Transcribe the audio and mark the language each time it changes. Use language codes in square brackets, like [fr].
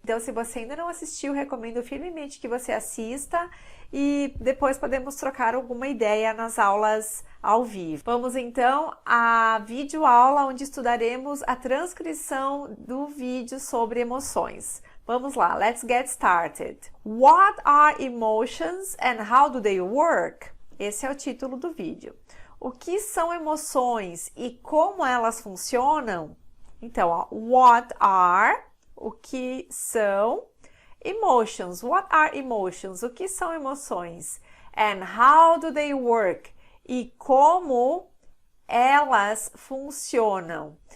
[pt] Então, se você ainda não assistiu, recomendo firmemente que você assista e depois podemos trocar alguma ideia nas aulas ao vivo. Vamos então à videoaula onde estudaremos a transcrição do vídeo sobre emoções. Vamos lá, [en] let's get started. What are emotions and how do they work? [pt] Esse é o título do vídeo. O que são emoções e como elas funcionam? Então, ó, [en] what are, [pt] o que são, emotions, [en] what are emotions, [pt] o que são emoções? [en] And how do they work? [pt] E como elas funcionam?